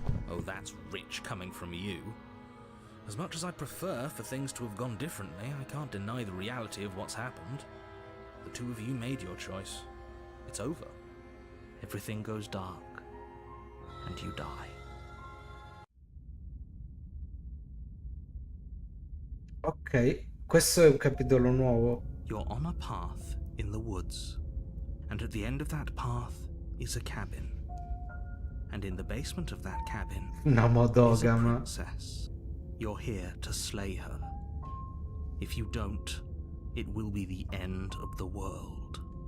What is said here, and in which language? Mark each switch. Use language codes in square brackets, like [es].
[en] Oh, that's rich coming from you. As much as I prefer for things to have gone differently, I can't deny the reality of what's happened. The two of you made your choice. It's over. Everything goes dark, and you die. [it] Ok, questo è un capitolo nuovo. [en] You're on a path in the woods, and at the end of that path is a cabin. And in the basement of that cabin [it] Una [en] is a modogama. princess. You're here to slay her. If you don't, it will be the end of the world.